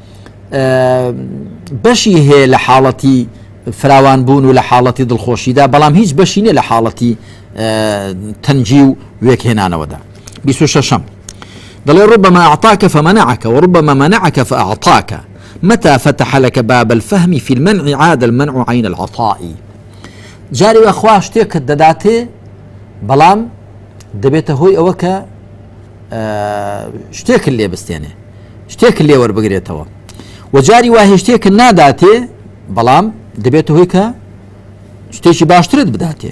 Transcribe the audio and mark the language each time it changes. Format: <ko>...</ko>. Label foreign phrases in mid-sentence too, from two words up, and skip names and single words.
<ckb>بەشی هەیە لە حاڵەتی فراوان بوون و لە حاڵەتی دڵخۆشیدا بەڵام هیچ بەشی نیە لە حاڵەتی تەنجی و وێکهێنانەوەدا. 26 دەڵێ</ckb> <ar>ربما أعطاك فمنعك وربما منعك فأعطاك متى فتح لك باب الفهم في المنع عاد المنع عين العطاء.</ar> <ckb>جاري وأخوة شتێک دەداتێ بەڵام دەبێتە هۆی ئەوە کە شتێک لێ بستێنێ شتێک لێ وەربگرێتەوە و جاری وایە شتێک ناداتێ بەڵام دەبێتە هۆی کە شتێکی باشترت بداتێ.</ckb>